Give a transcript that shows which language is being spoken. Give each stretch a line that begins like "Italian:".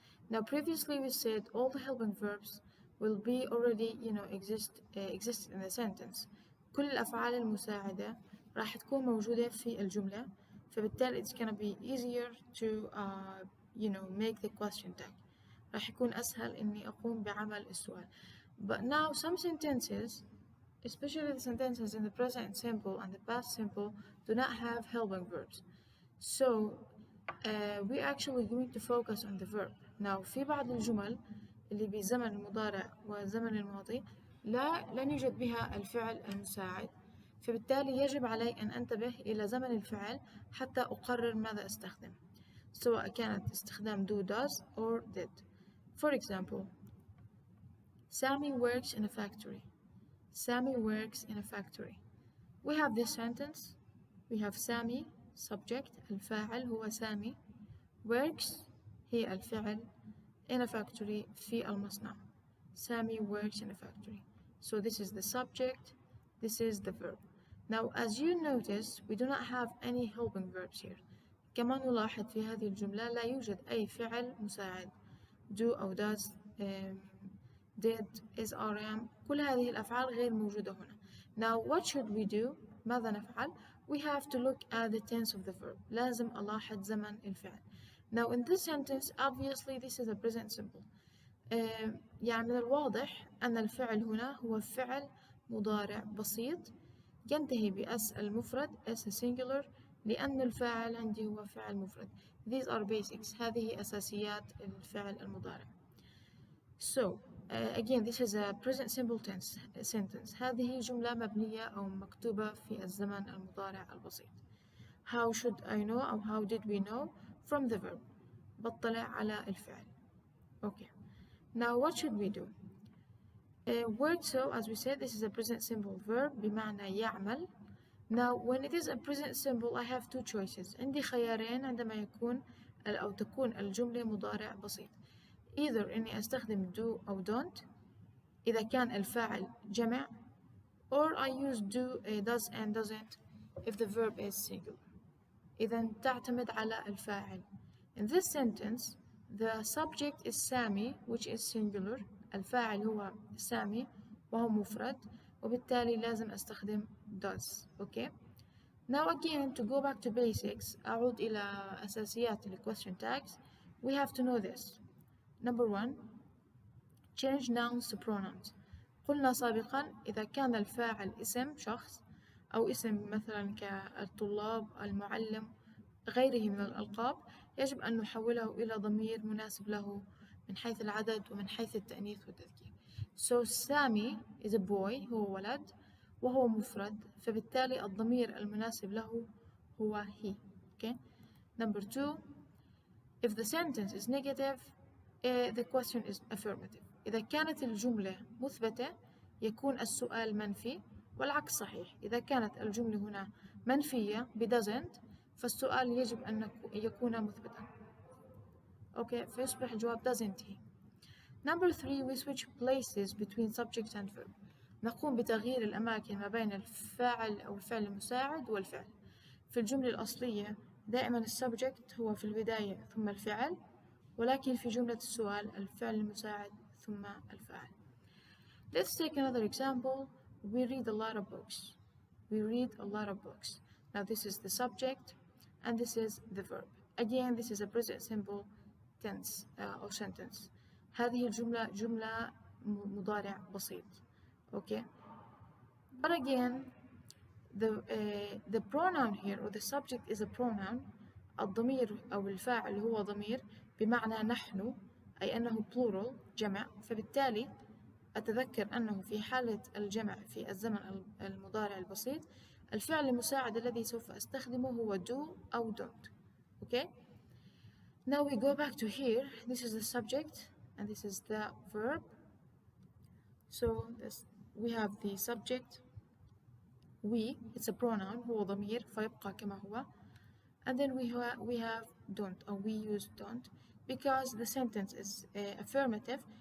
English: Now previously we said all the helping verbs will be already exist in the sentence.
Arabic: كل الأفعال المساعدة راح تكون موجودة في الجملة، فبالتالي
English: it's gonna be easier to make the question tag.
Arabic: راح يكون أسهل إني أقوم بعمل السؤال.
English: But now some sentences, especially the sentences in the present simple and the past simple, do not have helping verbs. So we're actually going to focus on the verb.
Arabic: Now في بعض الجمل اللي بزمن المضارع والزمن الماضي لن يوجد بها الفعل المساعد، فبالتالي يجب علي أن أنتبه إلى زمن الفعل حتى أقرر ماذا أستخدم، سواء كانت استخدام do, does or did.
English: For example, Sammy works in a factory. Sammy works in a factory. We have this sentence. We have Sammy, subject,
Arabic: الفاعل هو سامي. Works هي الفعل.
English: In a factory
Arabic: في المصنع.
English: Sammy works in a factory. So this is the subject. This is the verb. Now as you notice, we do not have any helping verbs here.
Arabic: كما نلاحظ في هذه الجملة لا يوجد أي فعل مساعد.
English: Do أو does, did, is, are, am.
Arabic: كل هذه الأفعال غير موجودة هنا.
English: Now what should we do?
Arabic: ماذا نفعل?
English: We have to look at the tense of the verb.
Arabic: لازم ألاحظ زمن الفعل.
English: Now in this sentence obviously this is a present simple.
Arabic: يعني من الواضح أن الفعل هنا هو فعل مضارع بسيط ينتهي بأس المفرد
English: as a singular
Arabic: لأن الفاعل عندي هو فعل مفرد.
English: These are basics.
Arabic: هذه أساسيات الفعل المضارع.
English: So again this is a present simple tense sentence.
Arabic: هذه جملة مبنية أو مكتوبة في الزمن المضارع البسيط.
English: How should I know أو how did we know? From the verb.
Arabic: بطلع على الفعل.
English: Okay. Now what should we do? Word so, as we said, this is a present simple verb
Arabic: بمعنى يعمل.
English: Now when it is a present simple I have two choices.
Arabic: عندي خيارين عندما يكون أو تكون الجملة مضارع بسيط.
English: Either
Arabic: إني أستخدم
English: do أو don't
Arabic: إذا كان الفاعل جمع,
English: or I use do, does and doesn't if the verb is singular.
Arabic: إذا تعتمد على الفاعل.
English: In this sentence the subject is Sammy which is singular.
Arabic: الفاعل هو سامي وهو مفرد وبالتالي لازم أستخدم does.
English: Okay. Now again to go back to basics
Arabic: أعود إلى أساسيات ال
English: question tags. We have to know this. Number one, change nouns to pronouns.
Arabic: قلنا سابقا إذا كان الفاعل اسم شخص أو اسم مثلا كالطلاب المعلم غيره من الألقاب يجب أن نحوله إلى ضمير مناسب له من حيث العدد ومن حيث التأنيث والتذكير.
English: So Sammy is a boy
Arabic: هو ولد وهو مفرد فبالتالي الضمير المناسب له هو
English: he. Okay. Number two, if the sentence is negative the question is affirmative.
Arabic: إذا كانت الجملة مثبتة يكون السؤال منفي والعكس صحيح. إذا كانت الجملة هنا منفية ب doesn't فالسؤال يجب أن يكون مثبتا.
English: Okay.
Arabic: فيصبح الجواب
English: doesn't he. Number three, we switch places between subject and verb.
Arabic: نقوم بتغيير الأماكن ما بين الفاعل أو الفعل المساعد والفعل. في الجملة الأصلية دائما السبجكت هو في البداية ثم الفعل، ولكن في جملة السؤال الفعل المساعد ثم الفاعل.
English: Let's take another example. We read a lot of books. We read a lot of books. Now this is the subject and this is the verb. Again this is a present simple tense or sentence.
Arabic: هذه الجملة جملة مضارع بسيط.
English: Okay. But again the pronoun here or the subject is a pronoun.
Arabic: الضمير أو الفاعل هو ضمير بمعنى نحن أي أنه plural جمع، فبالتالي أتذكر أنه في حالة الجمع في الزمن المضارع البسيط الفعل المساعد الذي سوف أستخدمه هو do أو don't.
English: Okay. Now we go back to here. This is the subject and this is the verb. So we have the subject we, it's a pronoun
Arabic: هو ضمير فيبقى كما هو,
English: and then we have don't or we use don't because the sentence is affirmative